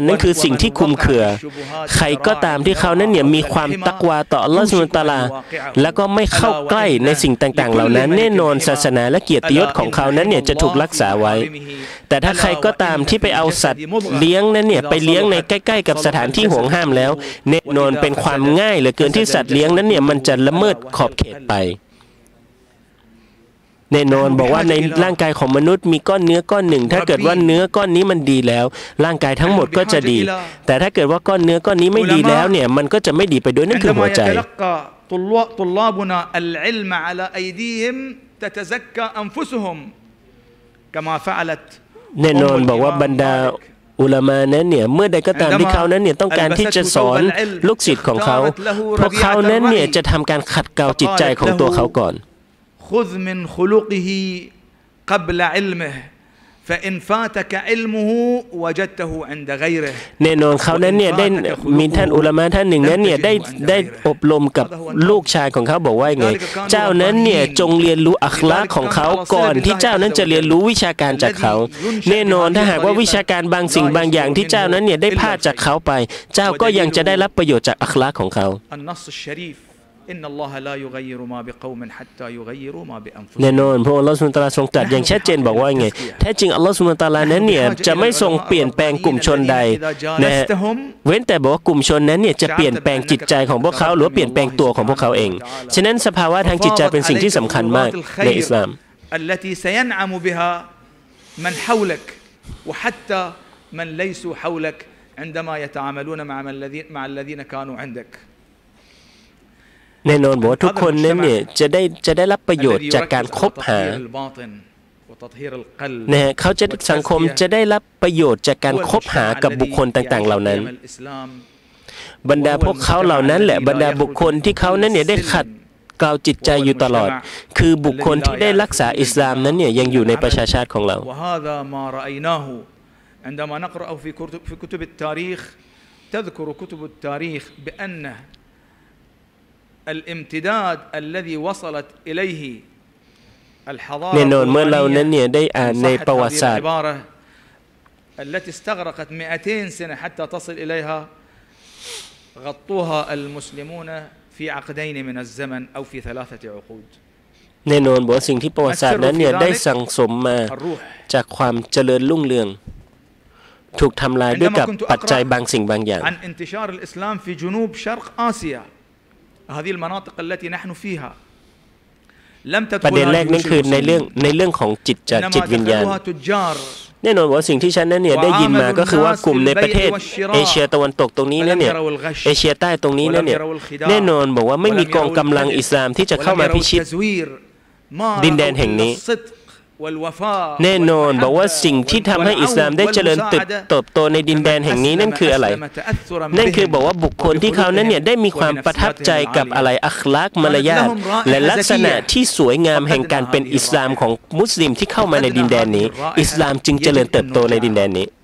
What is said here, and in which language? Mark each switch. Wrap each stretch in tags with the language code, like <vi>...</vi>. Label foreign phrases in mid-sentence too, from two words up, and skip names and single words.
<th>นั้นคือสิ่งที่คลุมเครือใครก็ตามที่เขานั้นเนี่ยมีความตักวาต่ออัลลอฮฺ</th> <ar>سبحانه وتعالى</ar> <th>แล้วก็ไม่เข้าใกล้ในสิ่งต่างๆเหล่านั้นแน่นอนศาสนาและเกียรติยศของเขานั้นเนี่ยจะถูกรักษาไว้แต่ถ้าใครก็ตามที่ไปเอาสัตว์เลี้ยงนั้นเนี่ยไปเลี้ยงในใกล้ๆกับสถานที่ห่วงห้ามแล้วแน่นอนเป็นความง่ายเหลือเกินที่สัตว์เลี้ยงนั้นเนี่ยมันจะละเมิดขอบเขตไป แน่นอนบอกว่าในร่างกายของมนุษย์มีก้อนเนื้อก้อนหนึ่งถ้าเกิดว่าเนื้อก้อนนี้มันดีแล้วร่างกายทั้งหมดก็จะดีแต่ถ้าเกิดว่าก้อนเนื้อก้อนนี้ไม่ดีแล้วเนี่ยมันก็จะไม่ดีไปด้วยนั่ นคือหัวใจ</th> <ar>طلابنا العلم على أيديهم تتزكى أنفسهم كما فعلت</ar> <th>แน่นอนบอกว่าบรรดาอุลามะนั้นเนี่ยเมื่อใดก็ตามที่เขานั้นเนี่ยต้องการที่จะสอนลู กศิษย์ของเขาพวกเขานั้นเนี่ยจะทำการขัดเกลาจิตใจของตัวเขาก่อน</th> <ar>خذ من خلقه قبل علمه فإن فاتك علمه وجدته عند غيره</ar> <th>แน่นอนเขานั้นเนี่ยได้มีท่านอุลามะท่านหนึ่งนั้นเนี่ยได้อบรมกับลูกชายของเขาบอกว่าไงเจ้านั้นเนี่ยจงเรียนรู้อัคลากของเขาก่อนที่เจ้านั้นจะเรียนรู้วิชาการจากเขาแน่นอนถ้าหากว่าวิชาการบางสิ่งบางอย่างที่เจ้านั้นเนี่ยได้พลาดจากเขาไปเจ้าก็ยังจะได้รับประโยชน์จากอัคลากของเขา แน่นอนพระองค์อัลลอฮฺ</th> <ar>سبحانه وتعالى</ar> <th>ทรงตรัสอย่างชัดเจนบอกว่าไงแท้จริงอัลลอฮฺ</th> <ar>سبحانه وتعالى</ar> <th>นั้นเนี่ยจะ ไม่ทรงเปลี่ยนแปลงกลุ่มชนใดนะเว้นแต่บอกว่ากลุ่มชนนั้นเนี่ยจะเปลี่ยนแปลงจิตใจของพวกเขาหรือเปลี่ยนแปลงตัวของพวกเขาเองฉะนั้นสภาวะทางจิตใจเป็นสิ่งที่สำคัญมากในอิสลาม</th> <ar>التي سينعم بها من حولك وحتى من ليسوا حولك عندما يتعاملون مع الذين كانوا عندك</ar> <th>แน่นอนบอกว่าทุกคนนั้นเนี่ยจะได้รับประโยชน์จากการคบหา นะฮะเขาจะสังคมจะได้รับประโยชน์จากการคบหากับบุคคลต่างๆเหล่านั้นบรรดาพวกเขาเหล่านั้นแหละบรรดาบุคคลที่เขานั้นเนี่ยได้ขัดเกลาจิตใจอยู่ตลอดคือบุคคลที่ได้รักษาอิสลามนั้นเนี่ยยังอยู่ในประชาชาติของเรา</th> <ar>عندما نقرأ في كتب التاريخ تذكر كتب التاريخ بأن الامتداد الذي وصلت إليه الحضارة</ar> <th>แน่นอนเมื่อเรานั้นเนี่ยได้อ่านในประวัติศาสตร์</th> <ar>التي استغرقت 200 سنة حتى تصل إليها غطوها المسلمون في عقدين من الزمن أو في 3 عقود</ar> <th>แน่นอนบอกสิ่งที่ประวัติศาสตร์นั้นเนี่ยได้สั่งสมมาจากความเจริญรุ่งเรืองถูกทำลายด้วยกับปัจจัยบางสิ่งบางอย่าง</th> <ar>عن انتشار الإسلام في جنوب شرق آسيا هذه المناطق التي نحن فيها لم تدخل</ar> <th>ประเด็นแรกนั่นคือในเรื่องของจิตวิญญาณแน่นอนว่าสิ่งที่ฉันนั้นเนี่ยได้ยินมาก็คือว่ากลุ่มในประเทศเอเชียตะวันตกตรงนี้นั่นเนี่ยเอ เชียใต้ตรงนี้นั่นเนี่ยแน่นอนบอกว่าไม่มีกองกำลังอิสลามที่จะเข้ามาพิชิตดินแดนแห่งนี้แน่นอนบอกว่าสิ่งที่ทำให้อิสลามได้เจริญเติบโตในดินแดนแห่งนี้นั่นคืออะไรนั่นคือบอกว่าบุคคลที่เขานั้นเนี่ยได้มีความประทับใจกับอะไรอัคลากมารยาทและลักษณะที่สวยงามแห่งการเป็นอิสลามของมุสลิมที่เข้ามาในดินแดนนี้อิสลามจึงเจริญเติบโตในดินแดนนี้</th>